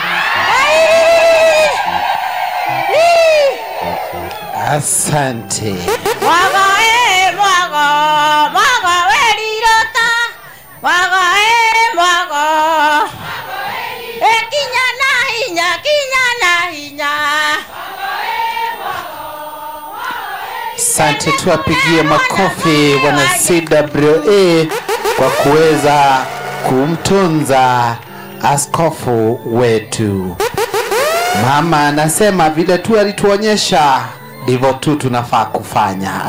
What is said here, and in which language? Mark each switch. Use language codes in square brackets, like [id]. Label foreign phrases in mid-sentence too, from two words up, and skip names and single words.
[sw] Asante. [ki] Mwago we Rirũta mwago kinya na hinya [sw] Asante, tuwapigie makofi wana CWA kwa kuweza kumtunza askofu wetu. Mama anasema vile tu alituonyesha ndivyo tu tunafaa kufanya.